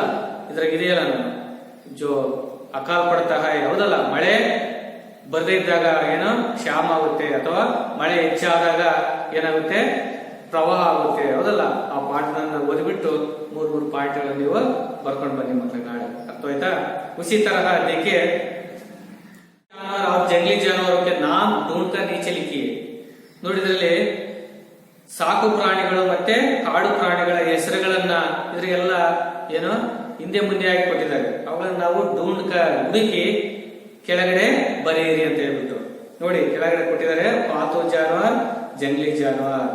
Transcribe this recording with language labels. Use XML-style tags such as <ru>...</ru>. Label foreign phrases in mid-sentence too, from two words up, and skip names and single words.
<kn>ಇದ್ರಾಗ ಇದೆಯಲ್ಲ ನಾನು</kn> <hi>जो अकाल पड़ता</hi> <kn>ಹೌದಲ್ಲ, ಮಳೆ ಬರದೇ ಇದ್ದಾಗ ಏನು ಕ್ಷಾಮ ಆಗುತ್ತೆ, ಅಥವಾ ಮಳೆ ಹೆಚ್ಚಾದಾಗ ಏನಾಗುತ್ತೆ, ಪ್ರವಾಹ ಆಗುತ್ತೆ, ಹೌದಲ್ಲ? ಆ ಪಾಠನ ಓದಿಬಿಟ್ಟು ಮೂರು ಪಾಯಿಂಟ್ ನೀವು ಬರ್ಕೊಂಡು ಬನ್ನಿ ಮಕ್ಕಳೇ ನಾಳೆ. ಅರ್ಥ ಆಯ್ತಾ?</kn> <hi>उसी तरह देखिए जानवर और जंगली जानवरों के नाम ढूंढकर नीचे लिखिए.</hi> <kn>ನೋಡಿ, ಇದರಲ್ಲಿ ಸಾಕು ಪ್ರಾಣಿಗಳು ಮತ್ತೆ ಕಾಡು ಪ್ರಾಣಿಗಳ ಹೆಸರುಗಳನ್ನ ಇದ್ರಿಗೆಲ್ಲ ಏನು ಹಿಂದೆ ಮುಂದೆ ಆಗಿ ಕೊಟ್ಟಿದ್ದಾರೆ. ಅವುಗಳನ್ನ ನಾವು ಹುಡುಕಿ ಕೆಳಗಡೆ ಬರೆಯಿರಿ ಅಂತ ಹೇಳ್ಬಿಟ್ಟು ನೋಡಿ, ಕೆಳಗಡೆ ಕೊಟ್ಟಿದ್ದಾರೆ</kn> <hi>पालतू जानवर, जंगली जानवर.</hi>